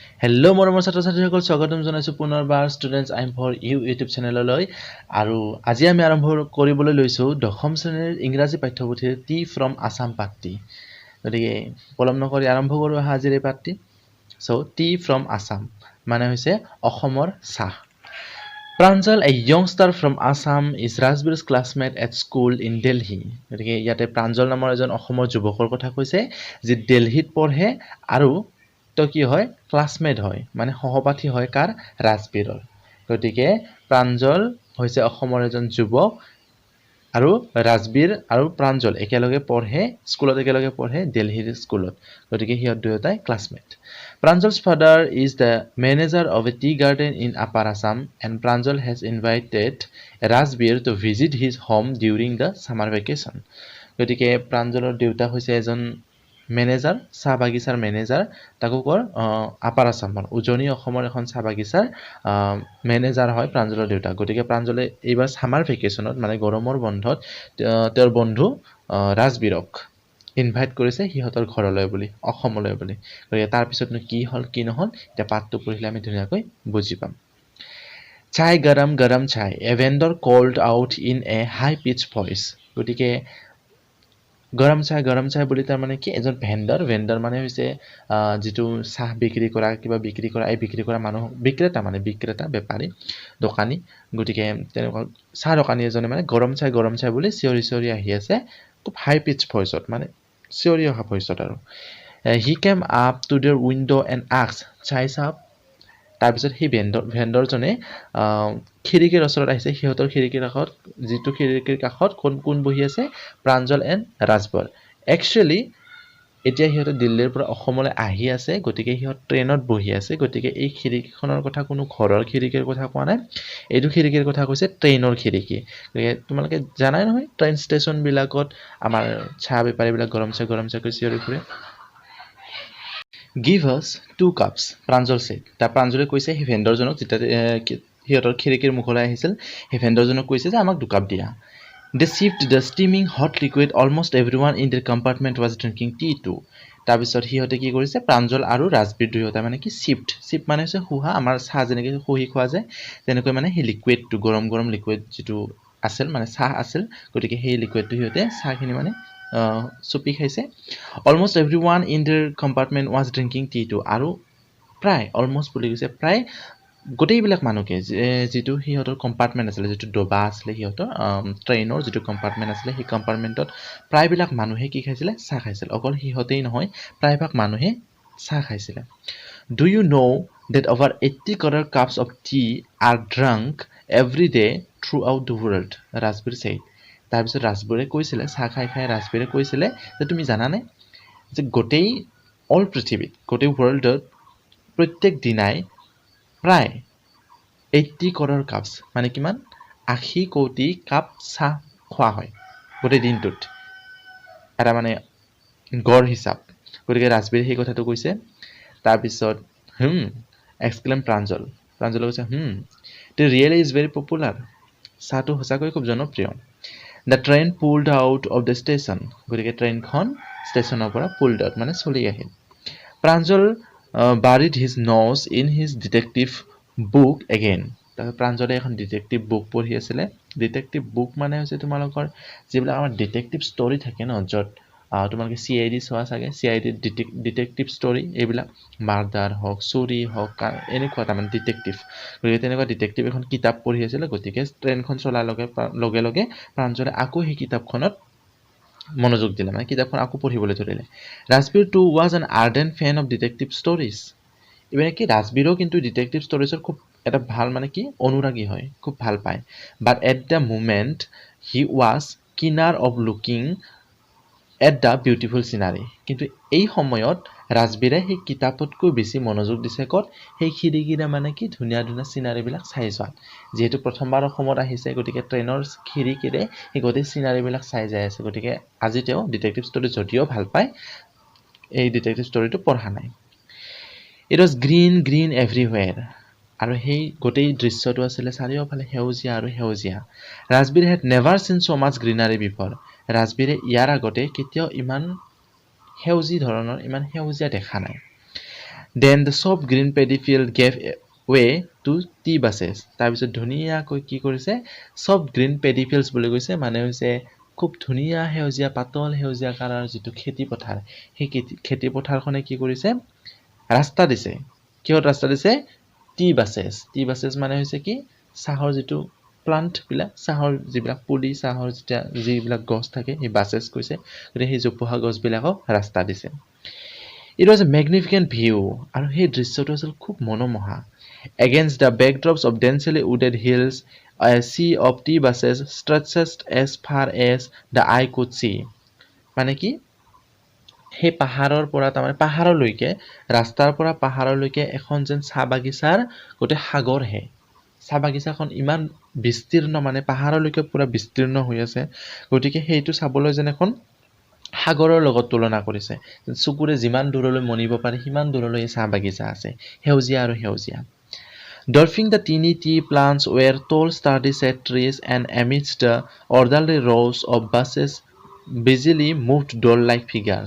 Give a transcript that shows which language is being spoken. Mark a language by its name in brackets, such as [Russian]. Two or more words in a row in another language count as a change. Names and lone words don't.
[Assamese] হেল্ল' মৰমৰ ছাত্ৰ-ছাত্ৰীসকল স্বাগতম জনাইছো পুনৰবাৰ ষ্টুডেণ্টছ আইম ফৰ ইউ ইউটিউব চেনেললৈ আৰু আজি আমি আৰম্ভ কৰিবলৈ লৈছো দশম শ্ৰেণীৰ ইংৰাজী পাঠ্যপুথিৰ টি ফ্ৰম আসাম পাঠটি গতিকে পলম নকৰি আৰম্ভ কৰোঁ আজিৰ এই পাঠটি সো টি ফ্ৰম আসাম মানে হৈছে অসমৰ চাহ [English] Pranjal, a youngster from Assam, is Rajbir's classmate at school in Delhi. [Assamese] গতিকে ইয়াতে প্ৰাঞ্জল নামৰ এজন অসমৰ যুৱকৰ কথা কৈছে যি দিল্লীত পঢ়ে আৰু তো কি হয় ক্লাসমেট হয় মানে সহপাঠী হয় কাৰ ৰাজবীৰৰ গতিকে প্ৰাঞ্জল হৈছে অসমৰ এজন যুৱক আৰু ৰাজবীৰ আৰু প্ৰাঞ্জল একেলগে পঢ়ে স্কুলত একেলগে পঢ়ে দিল্লীৰ স্কুলত গতিকে হিহঁত দুয়োটাই ক্লাসমেট [English] Pranjal's father is the manager of a tea garden in Upper Assam and Pranjal has invited Rajbir to visit his home during the summer vacation. [Assamese] গতিকে প্ৰাঞ্জলৰ দেউতা হৈছে এজন মেনেজাৰ চাহ বাগিচাৰ মেনেজাৰ তাকো কৰ আপাৰ আসামৰ উজনি অসমৰ এখন চাহ বাগিচাৰ মেনেজাৰ হয় প্ৰাঞ্জলৰ দেউতা গতিকে প্ৰাঞ্জলে এইবাৰ [English] summer vacation [Assamese] মানে গৰমৰ বন্ধত তেওঁৰ বন্ধু ৰাজবীৰক ইনভাইট কৰিছে হিহঁতৰ ঘৰলৈ বুলি অসমলৈ বুলি গতিকে তাৰ পিছতনো কি হল কি নহল এটা পাঠটো পঢ়িলে আমি ধুনীয়াকৈ বুজি পাম [Hindi] चाय गरम गरम चाय [English] a vendor called out in a high pitched voice [Assamese] গতিকে [Hindi] गरम चाय [Assamese] বুলি তাৰ মানে কি এজন ভেন্ডৰ মানে হৈছে যেটো চাহ বিক্ৰী কৰা কিবা বিক্ৰী কৰা এই বিক্ৰী কৰা মানুহ বিক্ৰেতা বেপাৰী দোকানী গটিকে তেনেকুৱা চাহ দোকানী এজনে মানে গৰম চাই বুলি চিঞৰি আহি আছে খুব [English] high pitch voice [Assamese] মানে চিঞৰি অহা ভয়েসত আৰু [English] he came up to their window and asked chai [Assamese] sap তাৰ পিছত হি ভেন্ডৰজনে খিৰিকীৰ ওচৰত আহিছে হিহঁতৰ খিৰিকীৰ কাষত যেটো খিৰিকীৰ কাষত কোন বহি আছে প্ৰাঞ্জল এণ্ড ৰাজবৰ একচুয়ালি এতিয়া হিহঁতে দিল্লীৰ পৰা অসমলৈ আহি আছে গতিকে হিহঁত ট্ৰেইনত বহি আছে গতিকে এই খিৰিকীখনৰ কথা কোনো ঘৰৰ খিৰিকীৰ কথা কোৱা নাই এইটো খিৰিকীৰ কথা কৈছে ট্ৰেইনৰ খিৰিকী তোমালোকে জানাই নহয় ট্ৰেইন ষ্টেচন বিলাকত আমাৰ চাহ বেপাৰী বিলাক [Hindi] गरम चाय [Assamese] কৈ চিঞৰি ফুৰে [English] Give us 2 cups, Pranjal said. [Assamese] Ta Pranjale কৈছে হি ভেন্ডৰজনক যেটা হিহঁতৰ খিৰিকীৰ মুখলৈ আহিছিল হি ভেন্ডৰজনক কৈছে যে আমাক 2 কাপ দিয়া [English] They sipped the steaming hot liquid almost everyone in their compartment was drinking tea too. [Assamese] তাৰ পিছত হিহঁতে কি কৰিছে প্ৰাঞ্জল আৰু ৰাজবীৰ দুয়োটা মানে কি সিপ মানে হৈছে হুহা আমাৰ চাহ যেনেকৈ হুহি খোৱা যায় তেনেকৈ মানে হি লিকুইডটো গৰম লিকুইড যেটো আছিল মানে চাহ আছিল গতিকে সেই লিকুইডটো হিহঁতে চাহখিনি মানে চুপি খাইছে [English] almost everyone in their compartment was drinking tea too [Assamese] আৰু প্ৰায় almost বুলি কৈছে প্ৰায় গোটেইবিলাক মানুহকে যেটো হিহঁতৰ কম্পাৰ্টমেন্ট আছিল যেটো ডবা আছিল হিহঁতৰ ট্ৰেইনৰ যেটো কম্পাৰ্টমেন্ট আছিল সেই কম্পাৰ্টমেন্টত প্ৰায়বিলাক মানুহে কি খাইছিল চাহ খাইছিল অকল হিহঁতেই নহয় প্ৰায়ভাগ মানুহে চাহ খাইছিল [English] Do you know that over 80 crore cups of tea are drunk every day throughout the world? Rajbir said. [Assamese] তাৰ পিছত ৰাজবীৰে কৈছিল চাহ খাই ৰাজবীৰে কৈছিল যে তুমি জানানে যে গোটেই অল পৃথিৱীত গোটেই ওয়াৰ্ল্ডত প্ৰত্যেক দিনাই প্ৰায় [English] 80 crore cups [Assamese] মানে কিমান 80 কোটি কাপ চাহ খোৱা হয় গোটেই দিনটোত এটা মানে গড় হিচাপ গতিকে ৰাজবীৰে সেই কথাটো কৈছে তাৰ পিছত এক্সক্লেম প্ৰাঞ্জল কৈছে [English] the really is very popular [Assamese] চাহটো সঁচাকৈ খুব জনপ্ৰিয় [English] The train pulled out of the station. [Assamese] গতিকে ট্ৰেইনখন ষ্টেচনৰ পৰা [English] pulled out [Assamese] মানে চলি আহিল [English] Pranjal buried his nose in his detective book again. [Assamese] তাৰ প্ৰাঞ্জলে এখন [English] detective book [Assamese] পঢ়ি আছিল [English] detective book [Assamese] মানে হৈছে তোমালোকৰ যিবিলাক আমাৰ [English] detective story [Assamese] থাকে ন যত তোমালোকে সিআইডি চোৱা চাগে সিআইডি [English] detective story [Assamese] এইবিলাক মাৰ্ডাৰ হক চুৰি হক এনেকুৱা মানে ডিটেকটিভ গতিকে তেনেকুৱা ডিটেকটিভ এখন কিতাপ পঢ়ি আছিল গতিকে ট্ৰেইনখন চলাৰ লগে প্ৰাঞ্জলে আকৌ সেই কিতাপখনত মনোযোগ দিলে মানে কিতাপখন আকৌ পঢ়িবলৈ ধৰিলে [English] Rajbir too was an ardent fan of detective stories [Assamese] ইভেন কি ৰাজবীৰও কিন্তু [English] detective stories [Assamese] খুব এটা ভাল মানে কি অনুৰাগী হয় খুব ভাল পায় [English] but at the moment he was keener of looking at the beautiful scenery [Assamese] কিন্তু এই সময়ত ৰাজবীৰে সেই কিতাপতকৈ বেছি মনোযোগ দিছে কত সেই খিৰিকীৰে মানে কি ধুনীয়া সিনাৰী বিলাক চাই যোৱা যেহেতু প্ৰথমবাৰ অসমত আহিছে গতিকে ট্ৰেইনৰ খিৰিকীৰে সেই গোটেই সিনাৰী বিলাক চাই যায় আছে গতিকে আজি তেওঁ [English] detective story [Assamese] যদিও ভাল পায় এই [English] detective story [Assamese] পঢ়া নাই [English] It was green everywhere [Assamese] আৰু সেই গোটেই দৃশ্যটো আছিল চাৰিওফালে হেউজিয়া আৰু হেউজিয়া [English] Rajbir had never seen so much greenery before [Assamese] ৰাজবীৰে ইয়াৰ আগতে কেতিয়াও ইমান হেউজি ধৰণৰ ইমান হেউজিয়া দেখা নাই [English] Then the soft green paddy field gave way to tea buses. [Assamese] তাৰপিছত ধুনীয়াকৈ কি কৰিছে [English] soft green paddy fields [Assamese] বুলি কৈছে মানে হৈছে খুব ধুনীয়া সেউজীয়া পাতল সেউজীয়া কালাৰ যিটো খেতি পথাৰ সেই খেতি পথাৰখনে কি কৰিছে ৰাস্তা দিছে কিহত ৰাস্তা দিছে [English] tea buses [Assamese] মানে হৈছে কি চাহৰ যিটো প্লান্ট বিলাক চাহৰ যিবিলাক পুলি চাহৰ যিবিলাক গছ থাকে এই বাসেস কৈছে গতিকে সেই জোপোহা গছ বিলাকক ৰাস্তা দিছে [English] It was a magnificent view [Assamese] আৰু সেই দৃশ্যটো আছিল খুব মনোমোহা [English] Against the backdrops of densely wooded hills a sea of tea buses stretched as far as the eye could see [Assamese] মানে কি সেই পাহাৰৰ পৰা তাৰমানে পাহাৰলৈকে ৰাস্তাৰ পৰা পাহাৰলৈকে এখন যেন চাহ বাগিচাৰ গোটেই সাগৰ হে চাহ বাগিচাখন ইমান বিস্তীৰ্ণ মানে পাহাৰলৈকে পুৰা বিস্তীৰ্ণ হৈ আছে গতিকে সেইটো চাবলৈ যেন এখন সাগৰৰ লগত তুলনা কৰিছে চকুৰে যিমান দূৰলৈ মনিব পাৰে সিমান দূৰলৈ চাহ বাগিচা আছে সেউজীয়া আৰু সেউজীয়া [English] Dwarfing the teeny tea plants were tall sturdy set trees and amidst the orderly rows of buses busily moved doll-like figures.